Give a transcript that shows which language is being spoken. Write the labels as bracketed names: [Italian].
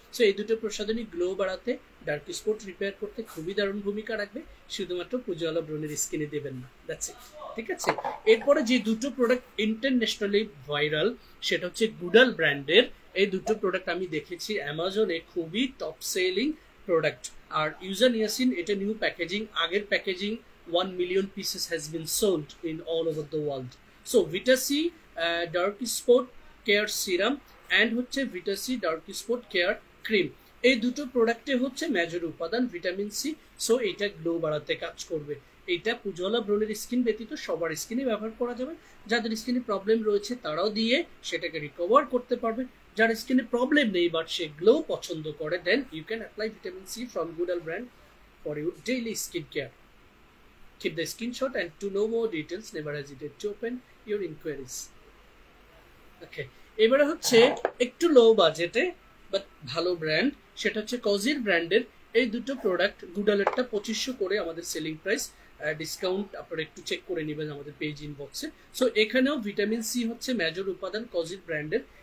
[Bangla] So এই দুটো প্রসাধনী গ্লো বাড়াতে, ডার্ক স্পট রিপেয়ার করতে খুবই দারুণ ভূমিকা রাখবে, শুধুমাত্র পুজোওয়ালা ব্রণের স্কিনে দেবেন না, দ্যাটস ইট। ঠিক আছে, এরপরে যে দুটো প্রোডাক্ট ইন্টারন্যাশনালি ভাইরাল সেটা হচ্ছে গুডাল ব্র্যান্ডের। এই দুটো প্রোডাক্ট আমি দেখেছি অ্যামাজনে খুবই টপ সেলিং প্রোডাক্ট। আর ইউজানিয়াসিন এটা নিউ প্যাকেজিং, আগের packaging [English] 1 million pieces has been sold in all over the world. [Bangla] So Vita-C Dark Spot Care Serum and হচ্ছে Vita-C Dark Spot Care Cream, এই দুটো প্রোডাক্টে হচ্ছে মেজর উপাদান ভিটামিন সি। সো এটা glow বাড়াতে কাজ করবে। এটা পুজোওয়ালা ব্রণের স্কিন ব্যতীত সবার স্কিনে ব্যবহার করা যাবে। যাদের স্কিনে প্রবলেম রয়েছে তারাও দিয়ে সেটাকে রিকভার করতে পারবে। যার স্কিনে প্রবলেম নেই বাট সে গ্লো পছন্দ করে, [English] Then you can apply vitamin C from Goodal brand for your daily skin care. Keep the screenshot and to know more details never hesitate to open your inquiries. [Bangla] Okay, এবারে হচ্ছে একটু লো বাজেটে but ভালো brand, সেটা হচ্ছে কজির ব্র্যান্ডের এই দুটো প্রোডাক্ট। গুডালেরটা 2500 করে আমাদের সেলিং প্রাইস, ডিসকাউন্ট আপনারা একটু চেক করে নেবেন আমাদের পেজ ইনবক্সে। সো এখানেও ভিটামিন সি হচ্ছে মেজর উপাদান কজির ব্র্যান্ডের।